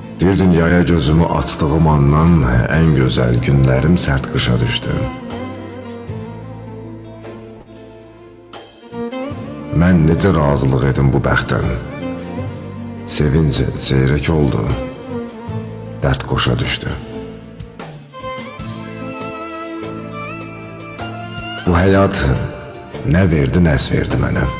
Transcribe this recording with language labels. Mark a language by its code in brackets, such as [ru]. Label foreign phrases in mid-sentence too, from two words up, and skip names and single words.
[tr] Bir dünyaya gözümü açdığım andan en güzel günlerim sert kışa düştü. [az] Mən necə razılıq edim bu bəxtdən? [tr] Sevinç seyrek oldu, dert qoşa düştü. [az] Bu həyat nə verdi, nəs verdi mənə.